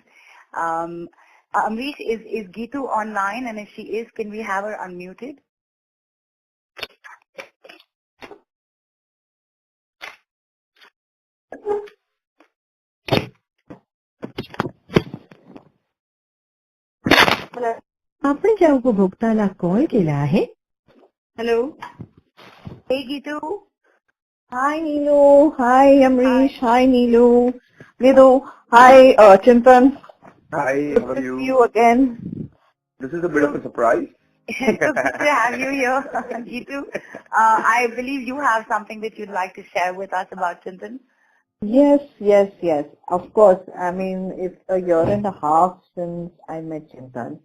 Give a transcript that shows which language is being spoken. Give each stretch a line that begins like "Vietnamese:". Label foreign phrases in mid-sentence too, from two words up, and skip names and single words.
English: Amrish, is Geetu online? And if she is, can we have her unmuted? Hello.
Marathi: आपण ज्या उपभोक्ताला कॉल केला आहे.
English: Hello. Hey Geetu. Hi Neelu. Hi Amrish. Hi Neelu. Nidu. Hi Chintan. Hi, how Good are to you? see you again. This is a bit of a surprise. So good to have you here, Geetu. I believe you have something that you'd like to share with us about Chintan. Yes. Of course. I mean, it's a year and a half since I met Chintan.